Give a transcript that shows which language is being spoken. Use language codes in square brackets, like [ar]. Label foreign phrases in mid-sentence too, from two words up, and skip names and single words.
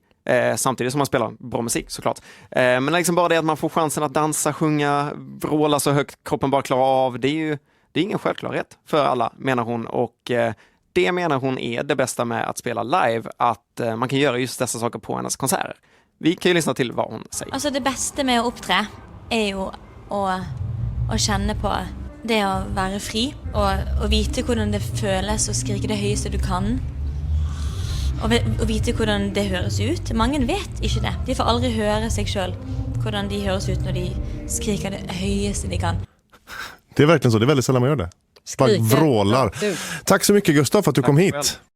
[sv] Samtidigt som man spelar bra musik såklart. Men liksom bara det att man får chansen att dansa, sjunga, vråla så högt kroppen bara klarar av, det är ingen självklarhet för alla, menar hon. Och det menar hon är det bästa med att spela live, att man kan göra just dessa saker på hennes konserter. Vi kan ju lyssna till vad hon säger. [no] Altså det beste med å opptre er jo å kjenne på det å være fri, og vite hvordan det føles å skrike det høyeste du kan. Og vite hvordan det høres ut. Mange vet ikke det. De får aldri høre seg selv hvordan de høres ut når de skriker det høyeste de kan. [sv] Det är verkligen så, det är väldigt sällan man gör det. Bara Skriker. vrålar. Ja, du. Tack så mycket Gustav för att du kom hit. Väl.